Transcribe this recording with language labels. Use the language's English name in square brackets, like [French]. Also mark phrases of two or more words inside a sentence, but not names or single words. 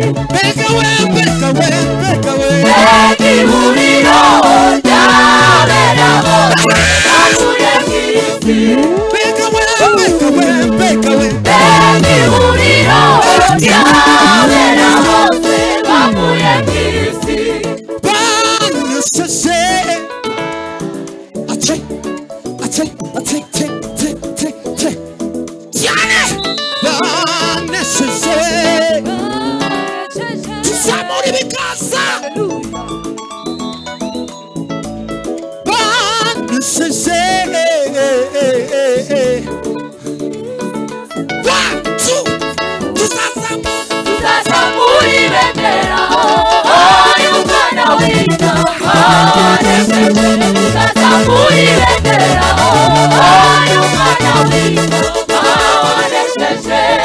[Kinyarwanda] Mbega we, mbega we, mbega we. Mbega ihuriro ry'abera bose bavuye mu isi. Mbega we, mbega we, mbega we. Mbega ihuriro ry'abera bose bavuye mu isi. Banyuseje. Ate, ate, ate, ate, ate, ate. Cyane! Baneshejwe. Tuzamura ibiganza. Baneshejwe. [English] One, two. [Kinyarwanda] Tuzazamura. Tuzazamura ibendera, oh, y'umwana w'intama wanesheje. Tuzazamura ibendera, oh, y'umwana w'intama wanesheje.